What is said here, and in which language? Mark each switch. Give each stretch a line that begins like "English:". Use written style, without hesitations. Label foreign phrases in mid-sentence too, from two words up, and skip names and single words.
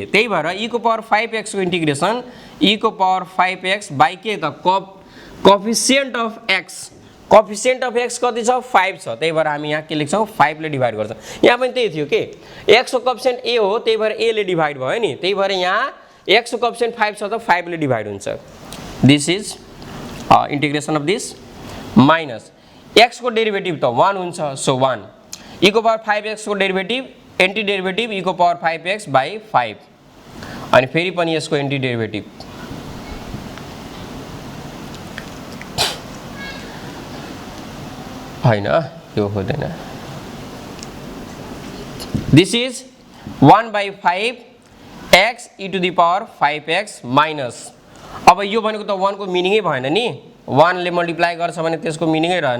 Nepali: त्यही भएर e को पावर 5x को इन्टिग्रेसन e को पावर 5x बाई के त
English: coefficient of x, coefficient of x
Nepali: कति छ 5 छ, त्यही भएर हामी यहाँ के लेख्छौँ 5 ले डिभाइड गर्छौँ। यहाँ पनि त्यही थियो के x को कोएफिसिएन्ट a हो, त्यही भएर a ले डिभाइड भयो नि, त्यही भएर यहाँ x को कोएफिसिएन्ट 5 छ त 5 ले डिभाइड हुन्छ।
English: this is integration of this minus x
Nepali: को डेरिवेटिव तो 1 हुन्छ,
Hindi: सो
Nepali: 1 e को पावर 5x को डेरिवेटिव एंटी डेरिवेटिव e को पावर 5x बाई 5 अनि फेरि पनि यसको एंटी डेरिवेटिव हैन, यो हुँदैन।
English: this is 1 by 5x e to the power 5x minus,
Nepali: अब यो भनेको त 1 को मिनिङै भएन नि, 1 ले मल्टिप्लाई गर्छ भने त्यसको मिनिङै रहेन।